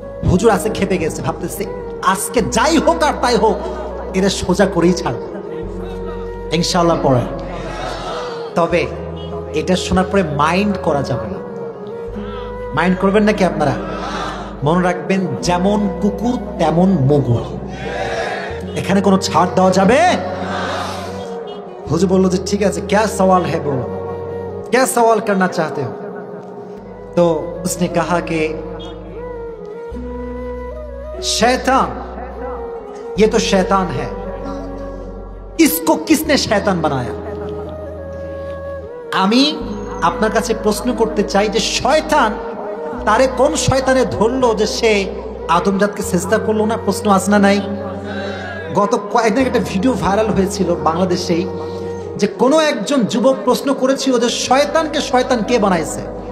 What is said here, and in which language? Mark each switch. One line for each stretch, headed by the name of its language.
Bangla: হুজুর আছে খেপে গেছে, ভাবতেছে আজকে যাই হোক আর তাই হোক, এরা সোজা করেই ছাড়বে ইনশাআল্লাহ পড়ে। তবে এটা শোনার পরে মাইন্ড করা যাবে না। মাইন্ড করবেন নাকি আপনারা? মনে রাখবেন, যেমন কুকুর তেমন মুগুর, এখানে কোনো ছাড় দেওয়া যাবে। হুজুর বললো যে ঠিক আছে,
Hindi: क्या सवाल है बोलो, क्या सवाल करना चाहते हो? तो उसने कहा कि शैतान, ये तो शैतान है, इसको किसने शैतान बनाया?
Bangla: আমি আপনার কাছে প্রশ্ন করতে চাই যে শয়তান, তারে কোন শয়তানে ধরলো যে সে আদমজাতকে সেজদা করলো না? প্রশ্ন আছে না নাই? গত কয়েকদিন একটা ভিডিও ভাইরাল হয়েছিল বাংলাদেশেই, যে কোনো একজন যুবক প্রশ্ন করেছিল যে শয়তানকে শয়তান কে বানাইছে?